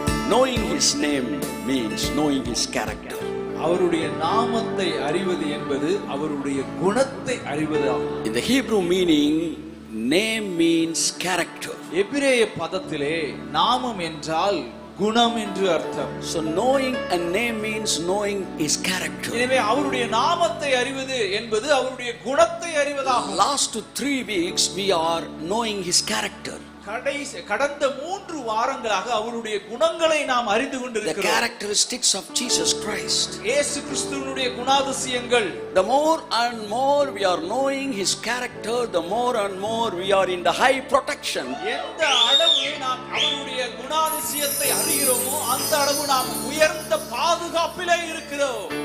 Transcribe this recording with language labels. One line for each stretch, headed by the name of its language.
English: Knowing his name means knowing his character.
Tamil: அவருடைய நாமத்தை அறிவது என்பது அவருடைய குணத்தை அறிவதாகும்.
English: In the Hebrew meaning, name means character.
Tamil: எபிரேய பதத்திலே நாமம் என்றால் குணம் என்று அர்த்தம்.
English: So knowing a name means knowing his character.
Tamil: எனவே அவருடைய நாமத்தை அறிவது என்பது அவருடைய குணத்தை அறிவதாகும்.
English: Last 3 weeks we are knowing his character.
Tamil: கடந்த 3 வாரங்களாக அவருடைய குணங்களை நாம் அறிந்து
English: The
Tamil: கொண்டிருக்கிறோம்.
English: characteristics of Jesus Christ.
Tamil: இயேசு கிறிஸ்துவினுடைய குணாதிசயங்கள்.
English: The more and more we are knowing his character, the more and more we are in the high protection.
Tamil: எந்த அளவு நாம் அவருடைய குணாதிசயத்தை அறிகிறோமோ அந்த அளவு நாம் உயர்ந்த பாதுகாப்பிலே இருக்கிறோம்.